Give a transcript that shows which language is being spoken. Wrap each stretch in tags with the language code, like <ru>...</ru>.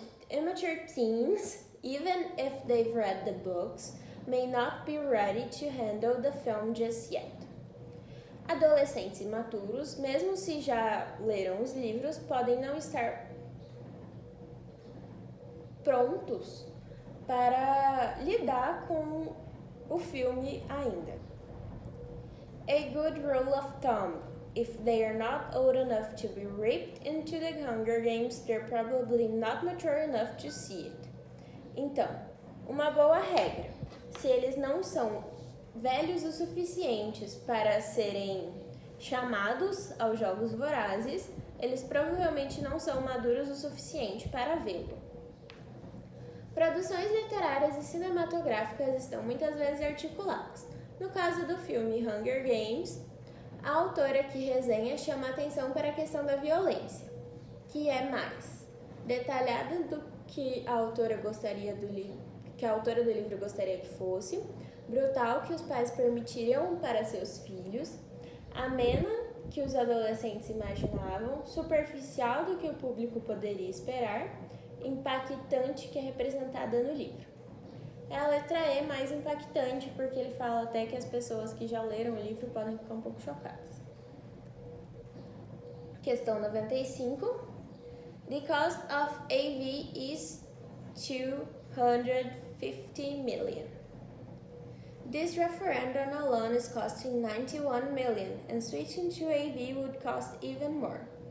<en>Amateur teens, even if they've read the books, may not be ready to handle the film just yet.</en> <pt>Adolescentes imaturos, mesmo se já leram os livros, podem não estar prontos para lidar com o filme ainda.</pt> <en>A good rule of thumb: if they are not old enough to be ripped into the Hunger Games, they're probably not mature enough to see it.</en> <pt>Então, uma boa regra: se eles não são velhos o suficientes para serem chamados aos Jogos Vorazes, eles provavelmente não são maduros o suficiente para vê-lo. Produções literárias e cinematográficas estão muitas vezes articuladas. No caso do filme Hunger Games, a autora que resenha chama atenção para a questão da violência, que é mais detalhada do que a autora do livro gostaria que fosse, brutal que os pais permitiriam para seus filhos, amena que os adolescentes imaginavam, superficial do que o público poderia esperar, impactante que é representada no livro. É a letra E mais impactante, porque ele fala até que as pessoas que já leram o livro podem ficar um pouco chocadas. Questão 95.</pt> <en>The cost of AV is 250 million. This referendum alone is costing 91 million, and switching to AV would cost even more.</en>